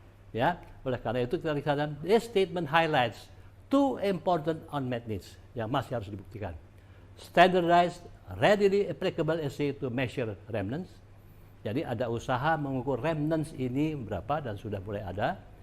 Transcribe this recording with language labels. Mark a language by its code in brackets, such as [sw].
[id] Ya, oleh karena itu kita lihat [en] this statement highlights two important unmet needs [id] yang masih harus dibuktikan. [en] Standardized, readily applicable assay to measure remnants. [id] Jadi ada usaha mengukur remnants ini berapa dan sudah mulai ada.